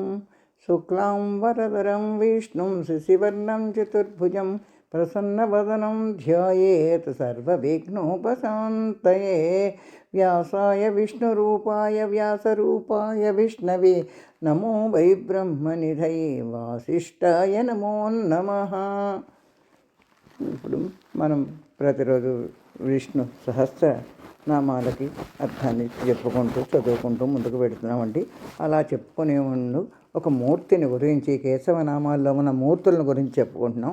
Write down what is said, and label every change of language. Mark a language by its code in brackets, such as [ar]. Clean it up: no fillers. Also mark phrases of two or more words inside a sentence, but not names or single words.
[sa] शुक्लां वरदरं विष्णुं शशिवर्णं चतुर्भुजं प्रसन्नवदनं ध्यायेत् सर्वविघ्नोपशान्तये। व्यासाय विष्णुरूपाय व्यासरूपाय विष्णवे नमो वै ब्रह्मनिधये वासिष्ठाय नमो नमः। [te] ఇప్పుడు మనం ప్రతిరోజు విష్ణు సహస్ర నామాలకి అర్థాన్ని చెప్పుకుంటూ చదువుకుంటూ ముందుకు పెడుతున్నామండి. అలా చెప్పుకునే ముందు ఒక మూర్తిని గురించి, కేశవనామాల్లో ఉన్న మూర్తులను గురించి చెప్పుకుంటున్నాం.